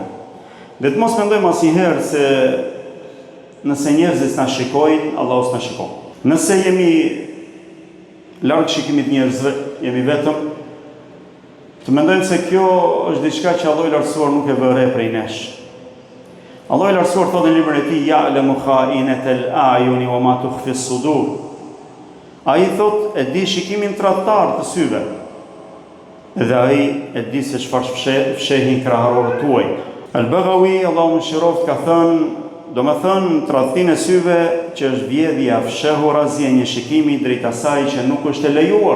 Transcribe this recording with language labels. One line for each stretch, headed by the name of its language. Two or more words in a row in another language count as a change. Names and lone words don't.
Albanian: Dhe të mos mendojmë asnjëherë se nëse njerëzit na shikojnë, Allahu s'na shikon. Nëse jemi larg shikimit njerëzve, jemi vetëm, të mendojmë se kjo është diçka që Allahu i lartësuar nuk e vë re prej nesh. Allahu i lartësuar thotë në librin e tij:
Arabic: "Ya'lamu kha'inatal a'yuni wa ma tukhfi as-sudur."
Albanian: Ai thotë e di shikimin tradhtar të syve, dhe ai e di se çfarë fshehin kraharorët tuaj. Al-Baghawi, Allahu më shëroft, ka thënë, do me thënë tradhtinë e syve që është vjedhja fshehurazi e një shikimi drejt asaj që nuk është e lejuar.